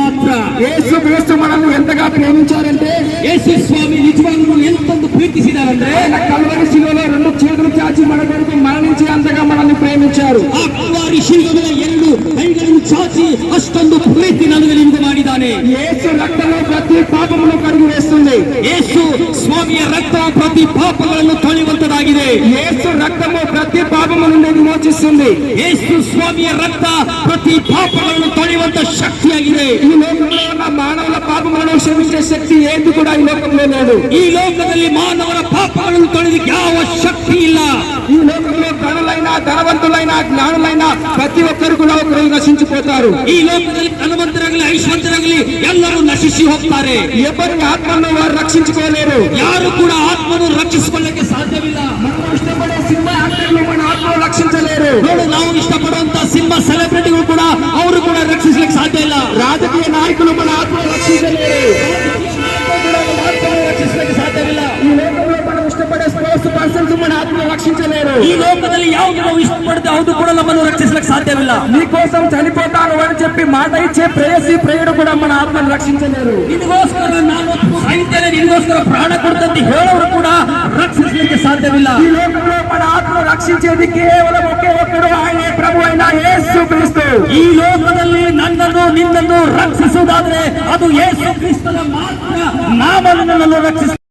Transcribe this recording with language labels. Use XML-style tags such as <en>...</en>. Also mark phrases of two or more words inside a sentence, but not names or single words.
<kn>ಮಾತ್ರ.</kn> <te>యేసు క్రీస్తు మనల్ని ఎంతగా ప్రేమించారంటే,</te> <kn>ಯೇಸು ಸ್ವಾಮಿ ನಿಜವಾಗ್ಲೂ ಎಂತೊಂದು ಪ್ರೀತಿಸಿದಾರಂದ್ರೆ,</kn> <te>ఆయన కల్వరి శిలువలో 2 చేతులు చాచి మన కొరకు మరణించి అంతగా మనల్ని ప్రేమించారు.</te> <kn>ಆ ಕಲ್ವಾರಿ ಶಿಲುಬೆಯ 2 ಕೈಗಳನ್ನು ಚಾಚಿ ಅಷ್ಟೊಂದು ಪ್ರೀತಿ ನನಗೆ ನಿಮಗೆ ಮಾಡಿದ್ದಾನೆ.</kn> <te>యేసు రక్తంలో ప్రతి పాపమును కడిగి వేస్తుంది.</te> <kn>ಯೇಸು ಸ್ವಾಮಿಯ ರಕ್ತ ಪ್ರತಿ ಪಾಪಗಳನ್ನು ತೊಳೆಯುವಂತದಾಗಿದೆ.</kn> <te>యేసు రక్తము ప్రతి పాపము నుండి విమోచిస్తుంది.</te> <kn>ಯೇಸು ಸ್ವಾಮಿಯ ರಕ್ತ ಪ್ರತಿ ಪಾಪಗಳನ್ನು ತೊಳೆಯುವಂತ ಶಕ್ತಿಯಾಗಿದೆ.</kn> <te>ఈ లోకంలో ఉన్న మానవుల పాపములను క్షమించే శక్తి ఏది కూడా ఈ లోకంలో లేదు.</te> <kn>ಈ ಲೋಕದಲ್ಲಿ ಮಾನವರ ಪಾಪಗಳನ್ನು ತೊಳೆದಕ್ಕೆ ಯಾವ ಶಕ್ತಿ ಇಲ್ಲ.</kn> <te>ఈ లోకంలో ధనులైనా ధనవంతులైనా జ్ఞానులైనా ప్రతి ఒక్కరు కూడా ఒకరు నశించిపోతారు.</te> <kn>ಈ ಲೋಕದಲ್ಲಿ ಧನವಂತರಾಗಲಿ ಐಶ್ವರ್ಯರಾಗಲಿ ಎಲ್ಲರೂ ನಶಿಸಿ ಹೋಗ್ತಾರೆ.</kn> <te>ఎవరి ఆత్మను వారు రక్షించుకోలేరు.</te> <kn>ಯಾರು ಕೂಡ ಆತ್ಮను ರಕ್ಷಿಸಿಕೊಳ್ಳಕ್ಕೆ ಸಾಧ್ಯವಿಲ್ಲ.</kn> <te>మనం ఇష్టపడే</te> <en>cinema actors</en> <te>మన ఆత్మను రక్షించలేరు.</te> <kn>ನೋಡು, ನಾವು ಇಷ್ಟಪಡುವಂತ</kn> <en>cinema celebrities</en> <kn>ಕೂಡ ಅವರು ಕೂಡ ರಕ್ಷಿಸಲಿಕ್ಕೆ ಸಾಧ್ಯ ಇಲ್ಲ.</kn> <te>రాజకీయ నాయకులు మన ఆత్మను రక్షించలేరు.</te> <kn>ರಕ್ಷಿಸಲಿಕ್ಕೆ ಸಾಧ್ಯವಿಲ್ಲ.</kn> <te>ఈ లోకంలో మనం ఇష్టపడే</te> <en>sports persons</en> <te>మన ఆత్మను రక్షించలేరు.</te> <kn>ಈ ಲೋಕದಲ್ಲಿ ಯಾವುದು ನಾವು ಇಷ್ಟಪಡುತ್ತೆ ಅದು ಕೂಡ ನಮ್ಮನ್ನು ರಕ್ಷಿಸಲಿಕ್ಕೆ ಸಾಧ್ಯವಿಲ್ಲ.</kn> <te>నీకోసం చనిపోతాను అని చెప్పి మాట ఇచ్చే ప్రేయసి ప్రేయుడు కూడా మన ఆత్మను రక్షించలేరు.</te> <kn>ನಿನಗೋಸ್ಕರ ನಾನು ಸಾಯುತ್ತೇನೆ, ನಿನಗೋಸ್ಕರ ಪ್ರಾಣ ಕೊಡ್ತಂತ ಹೇಳೋರು ಕೂಡ ರಕ್ಷಿಸಲಿಕ್ಕೆ ಸಾಧ್ಯವಿಲ್ಲ.</kn> <te>ఈ లోకంలో మన ఆత్మను రక్షించేది కేవలం ఒకే ఒక్కడు, ఆయనే ప్రభు అయిన యేసు క్రీస్తు.</te> <kn>ಈ ಲೋಕದಲ್ಲಿ ನನ್ನನ್ನು ನಿನ್ನನ್ನು ರಕ್ಷಿಸುವುದಾದ್ರೆ ಅದು ಯೇಸು ಕ್ರಿಸ್ತನ ಮಾತ್ರ ನಾಮವನ್ನು ರಕ್ಷಿಸ</kn>